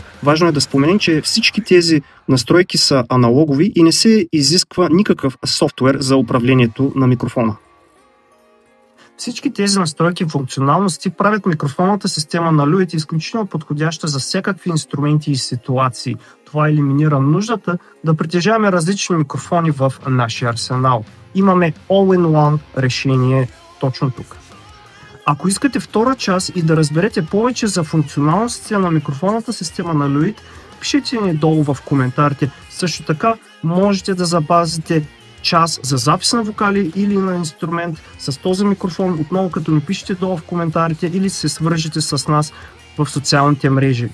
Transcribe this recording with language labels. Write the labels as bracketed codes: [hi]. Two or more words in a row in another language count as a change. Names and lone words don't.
[bg] Важно е да споменем, че всички тези настройки са аналогови и не се изисква никакъв софтуер за управлението на микрофона. Всички тези настройки и функционалности правят микрофонната система на Lewitt изключително подходяща за всякакви инструменти и ситуации. Това елиминира нуждата да притежаваме различни микрофони в нашия арсенал. Имаме [en] all-in-one [bg] решение точно тук. Ако искате втора част и да разберете повече за функционалностите на микрофонната система на Lewitt, пишете ни долу в коментарите. Също така можете да запазите част за запис на вокали или на инструмент с този микрофон, отново като ни пишете долу в коментарите или се свържете с нас в социалните мрежи.